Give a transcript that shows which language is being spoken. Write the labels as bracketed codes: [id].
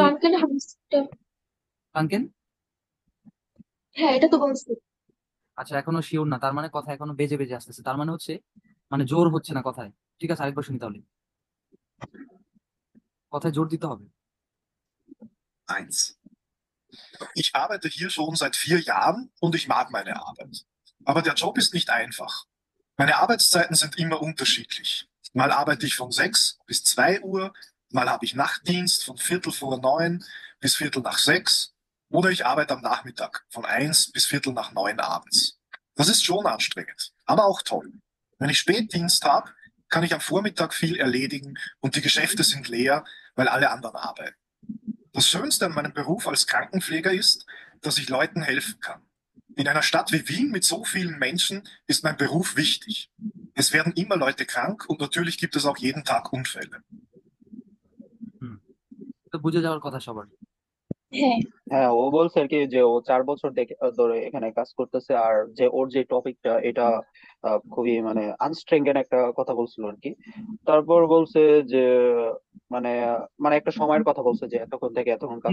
[bn] ফ্রাঙ্কেন hamster. কাঙ্কেন? হ্যাঁ, এটা তো বলছি। আচ্ছা, এখনো শিওর না, তার মানে কথা এখনো বেজে বেজে আসতেছে, তার মানে হচ্ছে মানে জোর হচ্ছে না কথায়। ঠিক আছে, আরেকবার শুনি তাহলে, কথায় জোর দিতে হবে। [de] 1. Ich arbeite hier schon seit 4 Jahren und ich mag meine Arbeit. Aber der Job ist nicht einfach. Meine Arbeitszeiten sind immer unterschiedlich. Mal arbeite ich von 6 bis 2 Uhr, mal habe ich Nachtdienst von Viertel vor 9 bis Viertel nach 6 oder ich arbeite am Nachmittag von 1 bis Viertel nach 9 abends. Das ist schon anstrengend, aber auch toll. Wenn ich Spätdienst habe, kann ich am Vormittag viel erledigen und die Geschäfte sind leer, weil alle anderen arbeiten. Das Schönste an meinem Beruf als Krankenpfleger ist, dass ich Leuten helfen kann. In einer Stadt wie Wien mit so vielen Menschen ist mein Beruf wichtig. Es werden immer Leute krank und natürlich gibt es auch jeden Tag Unfälle. [bn] হুম, তো বুঝে যাওয়ার কথা সবার। হ্যাঁ, হ্যাঁ, ও বলছে আর কি যে ও 4 বছর ধরে এখানে কাজ করতেছে, আর যে ওর যে টপিকটা এটা খুবই মানে আনস্ট্রেঙ্গেন একটা কথা বলছিল আর কি। তারপর বলছে যে মানে মানে একটা সময়ের কথা বলছে যে এতক্ষণ থেকে এতক্ষণ কাজ